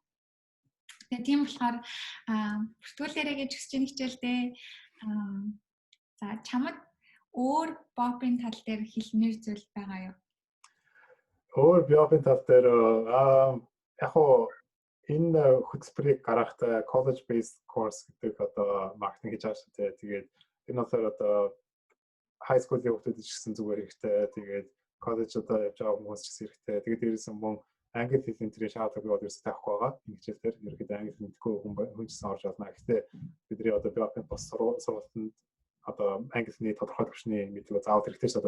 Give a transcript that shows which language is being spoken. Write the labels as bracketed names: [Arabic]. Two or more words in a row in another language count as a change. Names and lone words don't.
[Mongolian] Тэгээ тийм болохоор бүртгүүлээрэй гэж хүсэж байгаа хичээлдээ. За чамд өөр БУОП-ын тал дээр хэлмээр зүйл байгаа юу? Өөр БУОП-ын тал дээр яг хоо энэ хөтөлбөрийг гаргахтаа [English] college based course [Mongolian] гэдэг одоо маркетинг хийж байгаа шүү дээ. Тэгээд энэ болохоор одоо [English] high school- [Mongolian] ийн хүүхдүүд ч гэсэн зүгээр хэрэгтэй. Тэгээд college одоо явж байгаа хүмүүс ч гэсэн хэрэгтэй. Тэгээд дээрээс нь мөн англи хэлний тэрийг шаардлагыг бол ерөөсөй тавихгүй байгаа. Энэ хичээл дээр ерөөхдөө англи хэл мэдгүй хүн ч гэсэн орж болно. Гэхдээ бидний одоо БУОП-ын бас сургалтанд одоо англи хэлний тодорхой төвшний мэдлэг заавал хэрэгтэй шүү дээ.